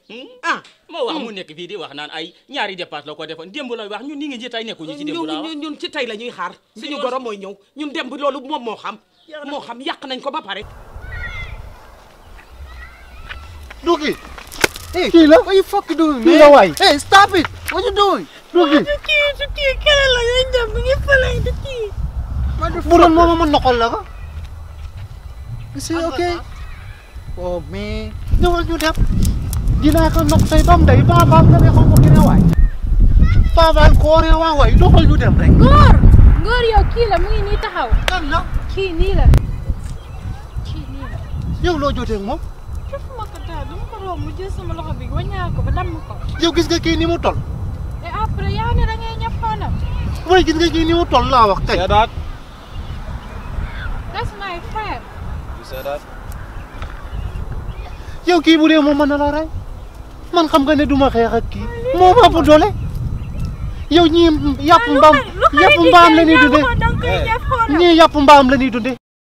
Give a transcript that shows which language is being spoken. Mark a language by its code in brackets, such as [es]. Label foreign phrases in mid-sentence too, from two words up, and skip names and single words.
[wo] ma wax mu nekk fii di wax naan ay ñaari dépasse la ko defoon démb lay wax ñun ni ngi ci tey nekkuñu ci démb laa wax ñun ci tey la ñuy xaar suñu goro mooy ñëw ñun démb loolu moom moo xam yàq nañ ko ba pare [en] Duki [wo] kii la [en] what you fucking doing man [wo] la waay [en] hey stop it what you doing Duki [wo] su kii kele la ngay dem bi ngi fële di kii bu doon moom ma noqol la ko [en] is it okay oh man [wo] ñëwal ñu dem dinaa ko noq tey bam day baabal nga ne xam ko ki ne waay baabal koore waay doxal ñu dem rek ngóor yow kii la mu ngi nii taxaw kan la kii nii la yow loo jotee ak moom jëfuma ko daal dama ko romb mu jël sama loxo bi waññaa ko ba damm ko yow gis nga kii ni mu tol [fr] et après [wo] yaa ne da ngay ñappaanam way gis nga kii ni mu tol laa wax tey [en] that's my friend [wo] yow kii bu dee moom mën na la rey man xam nga ne duma xeex ak kii moo ma ëpp doole yow ñii yàpp mbaam la ñuy dunde ñii yàpp mbaam la ñuy dunde